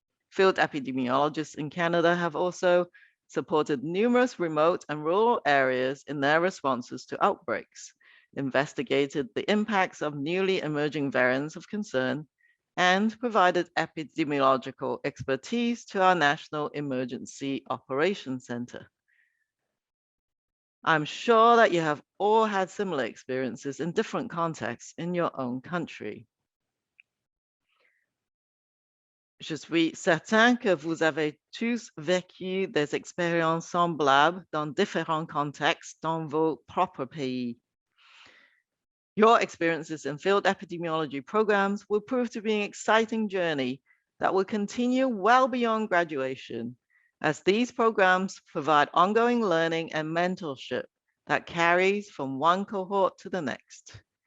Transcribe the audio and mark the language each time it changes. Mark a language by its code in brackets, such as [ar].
[en] Field epidemiologists in Canada have also supported numerous remote and rural areas in their responses to outbreaks, investigated the impacts of newly emerging variants of concern, and provided epidemiological expertise to our National Emergency Operations Center. I'm sure that you have all had similar experiences in different contexts in your own country. [fr] Je suis certain que vous avez tous vécu des expériences semblables dans différents contextes dans vos propres pays. [en] Your experiences in field epidemiology programs will prove to be an exciting journey that will continue well beyond graduation, as these programs provide ongoing learning and mentorship that carries from one cohort to the next.